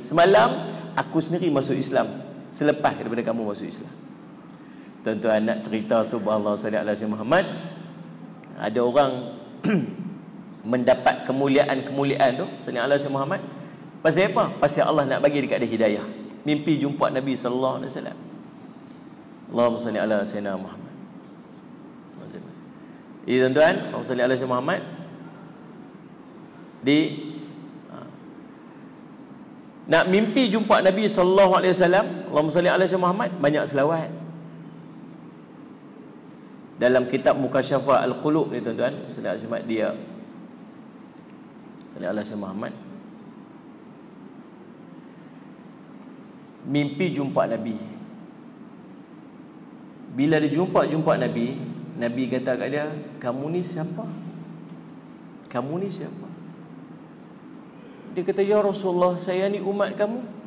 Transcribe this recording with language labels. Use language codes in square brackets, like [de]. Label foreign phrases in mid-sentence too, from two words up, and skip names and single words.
[ms] Semalam aku sendiri masuk Islam selepas daripada kamu masuk Islam. Tuan-tuan nak cerita subhanallah [ar] صلى الله عليه محمد, [ms] ada orang mendapat kemuliaan-kemuliaan tu [ar] صلى الله عليه محمد. [ms] Pasal apa? Pasal Allah nak bagi dekat dia hidayah. Mimpi jumpa [ar] نبي صلى الله عليه وسلم. اللهم صل على سيدنا محمد. [ms] Jadi tuan-tuan, [ar] اللهم صل على سيدنا محمد [ms] nak mimpi jumpa Nabi [ar] صلى الله عليه وسلم، اللهم صل على سيدنا محمد, [ms] banyak selawat. Dalam kitab Mukasyafah Al-Qulub ni tuan-tuan, [ar] صلى الله عليه وسلم dia صلى الله عليه وسلم محمد [ms] mimpi jumpa Nabi. Bila dia jumpa Nabi, Nabi kata kat dia, kamu ni siapa? Kamu ni siapa? Dia kata, [ar] يا رسول الله, [ms] saya ni umat kamu.